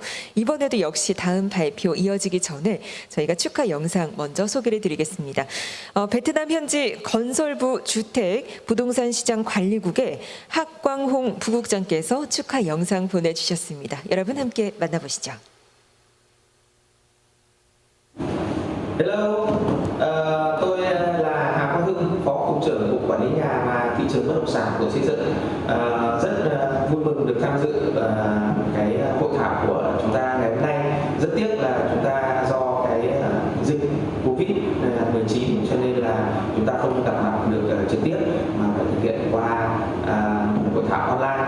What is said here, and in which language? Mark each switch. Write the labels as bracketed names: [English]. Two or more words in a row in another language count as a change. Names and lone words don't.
[Korean] 이번에도 역시 다음 발표 이어지기 전에 저희가 축하 영상 먼저 소개를 드리겠습니다. 베트남 현지 건설부 주택 부동산 시장 관리국의 학광홍 부국장께서 축하 영상 보내주셨습니다. 여러분 함께 만나보시죠. [Vietnamese] Hello, tôi là Hà Quang Hưng, Phó Cục trưởng Cục Quản lý Nhà và Thị trường Bất động sản của Xây dựng. Rất vui mừng được tham dự cái hội thảo của chúng ta ngày hôm nay. Rất tiếc là chúng ta do cái dịch Covid-19 cho nên là chúng ta không gặp mặt được trực tiếp mà phải thực hiện qua hội thảo online.